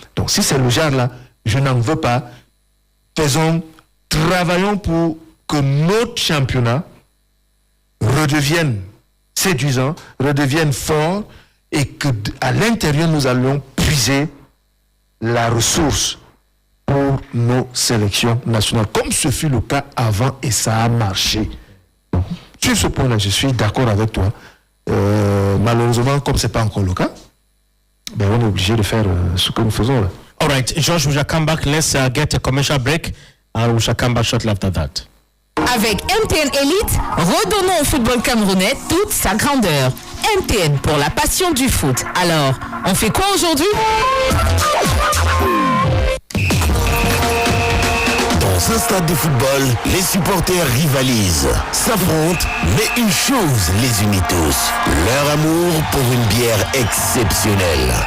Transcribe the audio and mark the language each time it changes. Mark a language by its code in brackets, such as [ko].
[fr] Donc si c'est le genre là, je n'en veux pas. Travaillons pour que notre championnat redevienne séduisant, redevienne fort, et qu'à l'intérieur, nous allons puiser la ressource pour nos sélections nationales, comme ce fut le cas avant, et ça a marché. Donc, sur ce point-là, je suis d'accord avec toi. Malheureusement, comme ce n'est pas encore le cas, ben, on est obligé de faire ce que nous faisons là. [en] All right, George, we shall come back. Let's get a commercial break, and we shall come back shortly after that. [fr] Avec MTN Elite, redonnons au football camerounais toute sa grandeur. MTN pour la passion du foot. Alors, on fait quoi aujourd'hui? un stade de football, les supporters rivalisent, s'affrontent, mais une chose les unit tous, leur amour pour une bière exceptionnelle.